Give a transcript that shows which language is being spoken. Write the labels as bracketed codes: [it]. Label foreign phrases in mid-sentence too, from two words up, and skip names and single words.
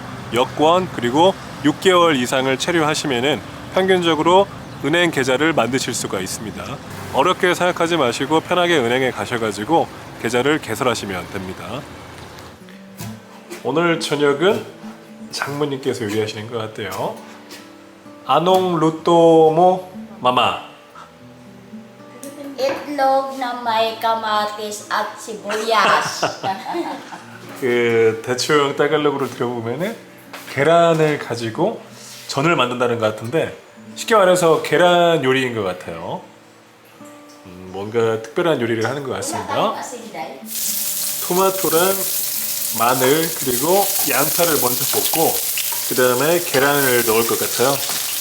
[ko] 여권, 그리고 6개월 이상을 체류하시면은 평균적으로 은행 계좌를 만드실 수가 있습니다. 어렵게 생각하지 마시고 편하게 은행에 가셔가지고 계좌를 개설하시면 됩니다. 오늘 저녁은 장모님께서 요리하시는 것 같아요. [tl] Anong luto mo mama. Itlog na may kamatis at sibuyas. [ko] 그 대충 따갈록으로 들어보면은 계란을 가지고 전을 만든다는 것 같은데 쉽게 말해서 계란 요리인 것 같아요. 뭔가 특별한 요리를 하는 것 같습니다. 토마토랑 마늘 그리고 양파를 먼저 볶고 그 다음에 계란을 넣을 것 같아요.